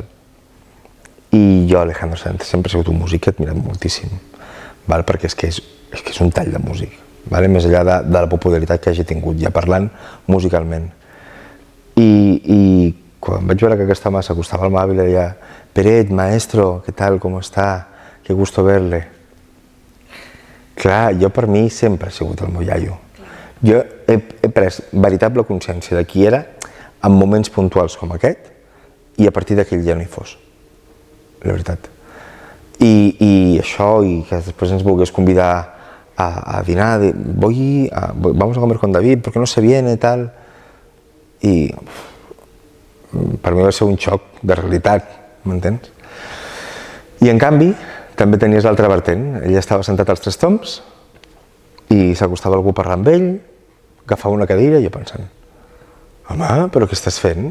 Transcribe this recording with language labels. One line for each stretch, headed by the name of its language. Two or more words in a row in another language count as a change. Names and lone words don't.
Catalan: I jo, Alejandro Sanz, sempre he sigut un músic que he admirat moltíssim, perquè és que és un tall de músic, més enllà de la popularitat que hagi tingut, ja parlant musicalment. I quan vaig veure que aquest home s'acostava al Moavi, li deia: Peret,
Spanish: maestro, ¿qué tal? ¿Cómo está? Qué gusto verle.
Catalan: Clar, jo per mi sempre he sigut el meu iaio. Jo he pres veritable consciència de qui era en moments puntuals com aquest i a partir d'aquell ja no hi fos, la veritat. I això, i que després ens volgués convidar a dinar,
Spanish: vamos a comer con David, porque no se viene, tal.
Catalan: I per mi va ser un xoc de realitat, m'entens? I en canvi, també tenies l'altra vertent. Ell estava sentat als Tres Tombs i s'acostava algú a parlar amb ell, agafava una cadira i jo pensant: home, però què estàs fent?